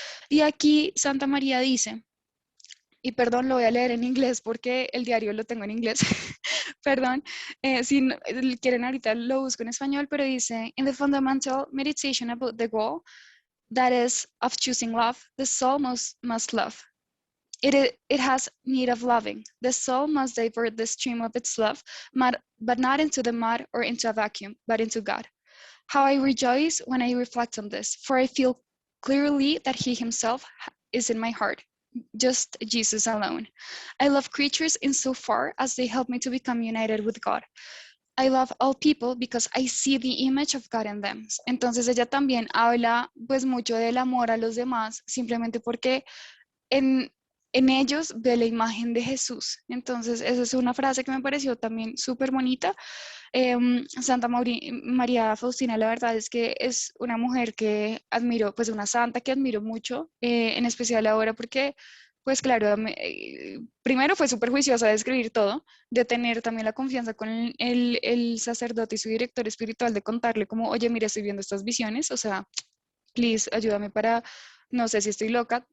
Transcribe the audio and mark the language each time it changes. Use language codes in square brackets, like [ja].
[es] Y aquí Santa María dice, y perdón, lo voy a leer en inglés porque el diario lo tengo en inglés, perdón, si quieren ahorita lo busco en español, pero dice, [en] in the fundamental meditation about the goal, that is of choosing love, the soul must love. It has need of loving. The soul must divert the stream of its love, but not into the mud or into a vacuum, but into God. How I rejoice when I reflect on this, for I feel clearly that He Himself is in my heart, just Jesus alone. I love creatures insofar as they help me to become united with God. I love all people because I see the image of God in them. [es] Entonces ella también habla pues mucho del amor a los demás, simplemente porque en ellos ve la imagen de Jesús. Entonces, esa es una frase que me pareció también súper bonita. Santa María Faustina, la verdad es que es una mujer que admiro, pues una santa que admiro mucho, en especial ahora porque, pues claro, primero fue súper juiciosa de escribir todo, de tener también la confianza con el sacerdote y su director espiritual de contarle como, oye, mira, estoy viendo estas visiones, o sea, please, ayúdame para, no sé si estoy loca.